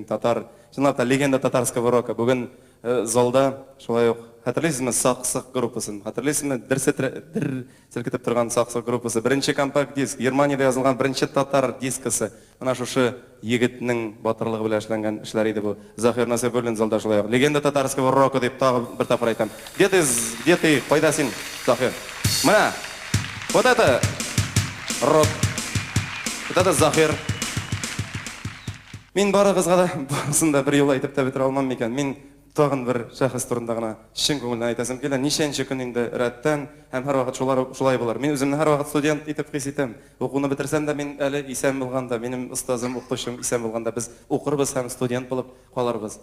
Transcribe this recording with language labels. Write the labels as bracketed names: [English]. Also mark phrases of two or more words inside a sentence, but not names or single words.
[Tatar] Татар, чынлап та [Russian] легенда татарского рока. [Tatar] Бүген залда шулай ук хәтерлисезме Саксык группасын? Хәтерлисезме дер селкетеп торган Саксык группасы? Беренче компакт диск, Германиядә язылган беренче татар дискысы. Менә шушы егетнең батырлыгы белән эшләнгән эшләр иде бу. Захир Насыйбуллин залда шулай ук. [Russian] Легенда татарского рока [Tatar] дип тагы бер тапкыр әйтәм. [Russian] Где ты, [Tatar] кайда син, Захир? Менә. [Russian] Вот это рок. Вот это Захир. [Tatar] Мин барыгызга да барысында бер юл әйтеп тә бетерә алмам микән. Мин тагын бер шәхес турында гына чын күңелдән әйтәсем килә. Ничәнче көн инде рәттән һәм һәр вакыт шулай булыр. Мин үземне һәр вакыт студент итеп хис итәм. Укуны бетерсәм дә мин әле исән булганда, минем остазым, укытучым исән булганда без укырбыз һәм студент булып калырбыз.